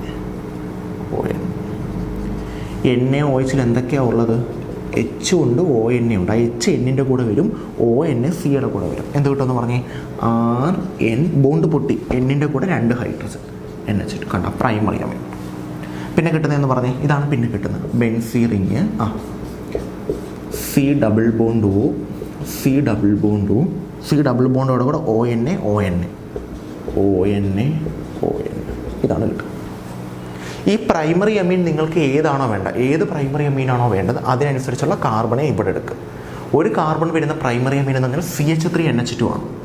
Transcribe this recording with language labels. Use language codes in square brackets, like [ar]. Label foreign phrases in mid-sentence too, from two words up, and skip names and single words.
[ml] NaOH എന്തൊക്കെയാണ് ഉള്ളത്? H ഉണ്ട്, ON ഉണ്ട്. ആ H Nൻ്റെ കൂടെ വരും, ON Cയുടെ കൂടെ വരും. എന്ത് കിട്ടുമെന്ന് പറഞ്ഞേ? RN ബോണ്ട് പൊട്ടി, Nൻ്റെ കൂടെ 2 ഹൈഡ്രജൻ, NH കണ്ട [en] primary amine. [ml] പിന്നെ കിട്ടുന്നതെന്ന് പറഞ്ഞേ ഇതാണ്. പിന്നെ കിട്ടുന്നത് [en] benzene ring, C double bond O, C double bond O, C double bondോടെ [ml] കൂടെ ON ഇതാണ് കിട്ടുന്നത്. ഈ [en] primary amine [ml] നിങ്ങൾക്ക് ഏതാണോ വേണ്ട, ഏത് [en] primary amine [ml] വേണ്ടത് അതിനനുസരിച്ചുള്ള കാർബണെ ഇവിടെ എടുക്കുക. ഒരു കാർബൺ വരുന്ന [en] primary amine [ml] എന്ന് പറഞ്ഞാൽ CH3NH2 ആണ്.